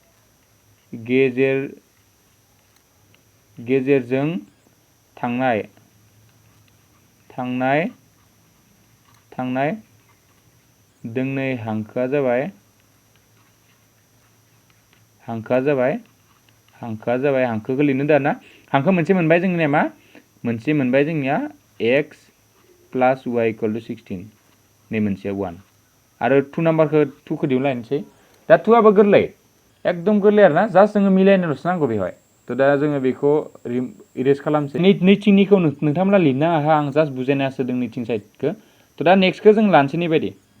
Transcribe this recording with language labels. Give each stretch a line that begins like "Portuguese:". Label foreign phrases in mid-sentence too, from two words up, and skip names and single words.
Bodo: गेजेरजों थांनाय थांनाय दोंनै हांखोआ जाबाय हांखोखौ लिरनो दाना हांखो मोनसे मोनबाय जोंनिया मा मोनसे मोनबाय जोंनिया x प्लस y
English: equal to
Bodo: 16 नै मोनसेया 1 आरो 2 नाम्बारखौ 2 खौ दिहुनलायनोसै दा 2 आबो गोरलै एकदम गोरलै आरोना जास्ट जोङो मिलायनोल'सो नांगौ बेवहाय थ' दा जोङो बेखौ इरेज खालामसै नैथिंनिखौ नोंथांमोना लिरनो हाया आं जास्ट बुजायना होदों नैथिं साइडखौ थ' दा नेक्स्टखौ जों लानोसै नैबायदि